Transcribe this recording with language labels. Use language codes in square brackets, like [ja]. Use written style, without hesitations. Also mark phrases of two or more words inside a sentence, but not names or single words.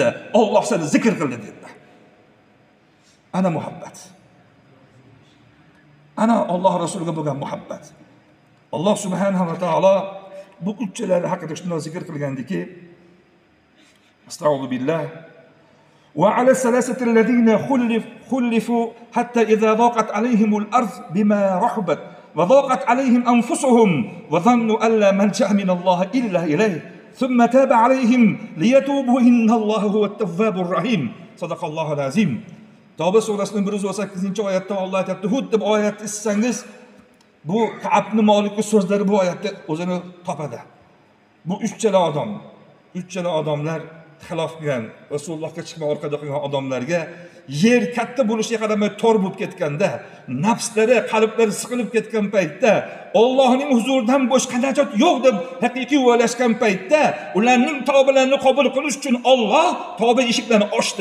[uz] Alloh seni zikr qildi dedilar. Ana muhabbat. Ana Alloh Rasuliga bo'lgan muhabbat. [ar] الله سبحانه وتعالى [uz] bu uchchalar haqida shunday zikr qilgandiki, astag'firullah. [ar] وعلى الثلاثة الذين خلفوا حتى إذا ضاقت عليهم الأرض بما رحبت وضاقت عليهم أنفسهم وظنوا أن لا ملجأ من الله إلا إليه ثم تاب عليهم ليتوبوا إن الله هو التواب الرحيم. صدق الله العظيم. [uz] Tavba surasining 118-oyatda Alloh aytdi, xuddi bu oyatni issangiz, bu Ka'b ibn Malikning so'zlari bu oyatda o'zini topadi. Bu uchchala odamlar xilof qilgan, Rasulullohga chiqmay orqada qolgan odamlarga yer katta bo'lishiga qaramay tor bo'lib ketganda, nafslari, qalblari siqilib ketgan paytda, Allohning huzuridan boshqa najot yo'q deb haqiqiy o'ylashgan paytda, ularning tavbalarini qabul qilish uchun Alloh tavba eshiklarini ochdi.